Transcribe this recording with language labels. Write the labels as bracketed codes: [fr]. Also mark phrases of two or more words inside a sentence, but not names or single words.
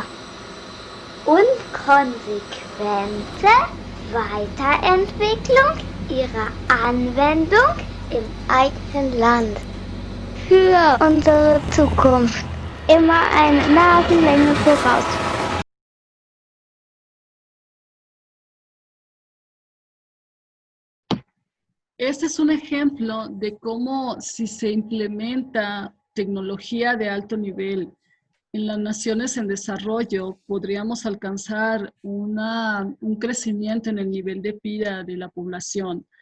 [de] Und konsequente Weiterentwicklung ihrer Anwendung im eigenen Land. Für unsere Zukunft immer eine Nasenlänge voraus. [es] Este es un ejemplo de cómo si se implementa tecnología de alto nivel en las naciones en desarrollo podríamos alcanzar un crecimiento en el nivel de vida de la población.